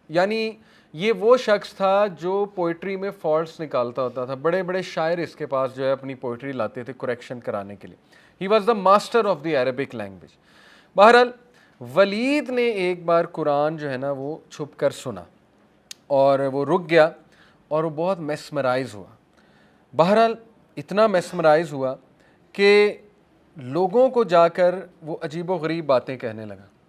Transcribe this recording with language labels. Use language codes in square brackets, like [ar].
[ur] یعنی یہ وہ شخص تھا جو پوئٹری میں فالٹس نکالتا ہوتا تھا. بڑے بڑے شاعر اس کے پاس جو ہے اپنی پوئٹری لاتے تھے کریکشن کرانے کے لیے. [en] He was the master of the Arabic language. [ur] بہرحال ولید نے ایک بار قرآن جو ہے نا وہ چھپ کر سنا اور وہ رک گیا اور وہ بہت میسمرائز ہوا. بہرحال اتنا میسمرائز ہوا کہ لوگوں کو جا کر وہ عجیب و غریب باتیں کہنے لگا.